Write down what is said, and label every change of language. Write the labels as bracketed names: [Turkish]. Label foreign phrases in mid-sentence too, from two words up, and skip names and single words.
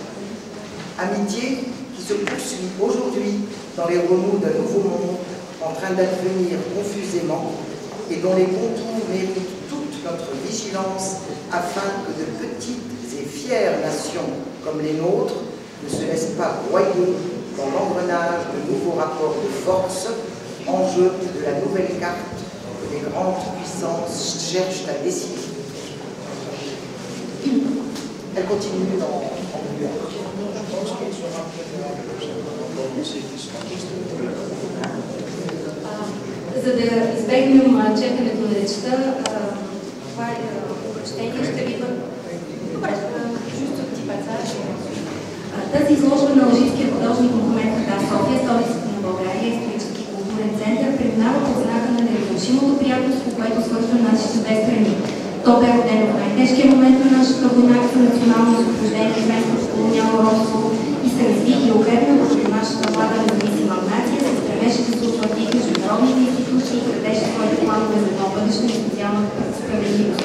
[French] Amitié qui se poursuit aujourd'hui dans les remous d'un nouveau monde en train d'advenir confusément et dont les contours méritent toute notre vigilance afin que de petites et fières nations comme les nôtres ne se laissent pas broyer dans l'engrenage de nouveaux rapports de force, enjeu de la nouvelle carte que les grandes puissances cherchent à dessiner. Elle continue en couleur. [Bulgarian] За да избегнем четенето на речта, това обращение ще ви бъде... Добре, [French] juste un petit passage. [Bulgarian] Тази изложба на алжирския художник Мохамед Хадда в София, столицата на България, исторически културен център, преминава под знака на неразрушимото приятелство, което свързва нашите две страни. То бе родено в най-тежкия момент на нашата война за национално освобождение вместо колониално робство и се разви и укрепна върху нашата млада независима нация, се стремеше да се утвърди в международните институции и градеше своите планове за едно бъдеще и социална справедливост.